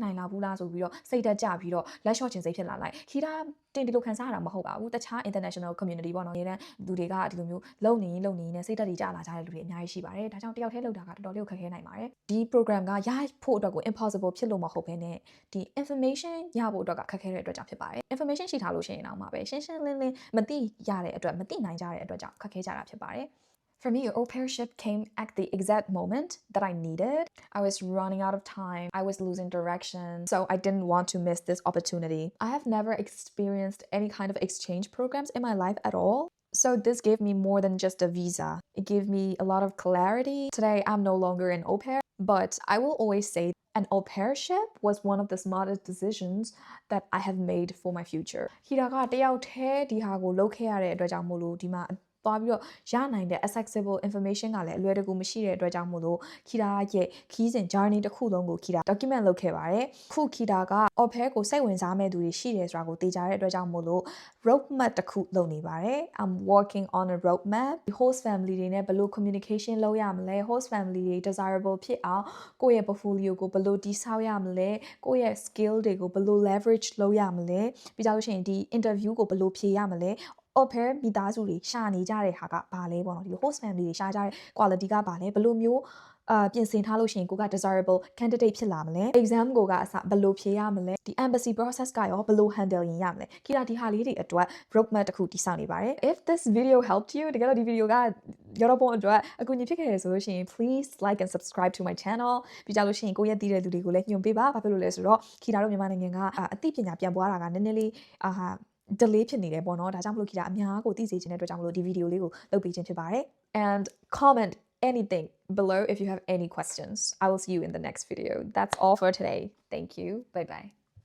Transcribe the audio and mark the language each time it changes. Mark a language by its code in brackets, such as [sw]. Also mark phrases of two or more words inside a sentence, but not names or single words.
[my] နိုင်လားဘူးလားဆိုပြီးတော့စိတ်တက်ကြပြီးတော့လက်လျှော့ခြင်းစိတ်ဖြစ်လာလိုက်ခိတာတင်ဒီလိုခံစားရတာမဟုတ်ပါဘူးတခြား [en] international community [my] ပေါ့နော်နေတန်းလူတွေကဒီလိုမျိုးလုံနေနဲ့စိတ်တက်တွေကြလာကြတဲ့လူတွေအများကြီးရှိပါတယ်ဒါကြောင့်တယောက်တည်းလောက်တာကတော်တော်လေးခက်ခဲနိုင်ပါတယ်ဒီ program ကရဖို့အတွက်ကို impossible ဖြစ်လို့မဟုတ်ဘဲနဲ့ဒီ information ရဖို့အတွက်ကခက်ခဲတဲ့အတွက်ကြောင့်ဖြစ်ပါတယ် information ရှိထားလို့ရှိရင်တော့မှာပဲရှင်းရှင်းလင်းလင်းမသိရတဲ့အတွက်မသိနိုင်ကြတဲ့အတွက်ကြောင့်ခက်ခဲကြတာဖြစ်ပါတယ် [en] For me, au pairship came at the exact moment that I needed. I was running out of time. I was losing direction. So I didn't want to miss this opportunity. I have never experienced any kind of exchange programs in my life at all. So this gave me more than just a visa. It gave me a lot of clarity. Today, I'm no longer an au pair, but I will always say an au pairship was one of the smartest decisions that I have made for my future. [my] ခိတာကတယောက်တည်းဒီဟာကိုလုပ်ခဲ့ရတဲ့အတွက်ကြောင့်မို့လို့ဒီမှာသွားပြီးတော့ရနိုင်တဲ့ [en] accessible information [my] ကလည်းအလွယ်တကူမရှိတဲ့အတွက်ကြောင့်မို့လို့ခိတာရဲ့ခီးစဉ် journey တစ်ခုလုံးကိုခိတာ document လုပ်ခဲ့ပါတယ်ခုခိတာက offer ကိုစိတ်ဝင်စားမဲ့သူတွေရှိတယ်ဆိုတာကိုသိကြတဲ့အတွက်ကြောင့်မို့လို့ roadmap တစ်ခုလုပ်နေပါတယ် [en] I'm working on a roadmap host family [my] တွေနဲ့ဘယ်လို communication လုပ်ရမလဲ [en] host family [my] တွေ desirable ဖြစ်အောင်ကိုယ့်ရဲ့ portfolio ကိုဘယ်လိုတည်ဆောက်ရမလဲကိုယ့်ရဲ့ skill တွေကိုဘယ်လို leverage လုပ်ရမလဲပြီးကြလို့ရှိရင်ဒီ interview ကိုဘယ်လိုဖြေရမလဲoffer မိ သားစုတွေရှာနေကြတဲ့ဟာကဘာလဲပေါ့နော်ဒီလို [en] host family [my] တွေရှာကြတဲ့ quality ကဘာလဲဘယ်လိုမျိုးပြင်ဆင်ထားလို့ရှိရင်ကိုက [en] desirable candidate [my] ဖြစ်လာမလဲ exam ကိုကအစဘယ်လိုဖြေရမလဲဒီ [en] embassy process [my] ကရောဘယ်လို handle ရင်ရမလဲခိတာဒီဟာလေးတွေအတွက် roadmap တစ်ခုတည်ဆောက်နေပါတယ် [en] if this video helped you [my] တကယ်လို့ဒီ video ကရောတော့ပုံအတွက်အကူအညီဖြစ်ခဲ့ရဆိုလို့ရှိရင် [en] please like and subscribe to my channel [my] ပြီးကြလို့ရှိရင်ကိုရဲ့တည်တဲ့လူတွေကိုလည်းညွှန်ပေးပါဘာဖြစ်လို့လဲဆိုတော့ခိတာတို့မြန်မာနိုင်ငံကအသိပညာပြန်ပွားတာကနည်းနည်းလေး delay ဖြစ်နေတယ်ပေါ့နော်ဒါကြောင့်မလို့ခိတာအများကိုသိစေချင်တဲ့အတွက်ကြောင့်မလို့ဒီ video လေးကိုလုပ်ပေးခြင်းဖြစ်ပါတယ် [en] and comment anything below if you have any questions I will see you in the next video that's all for today thank you bye bye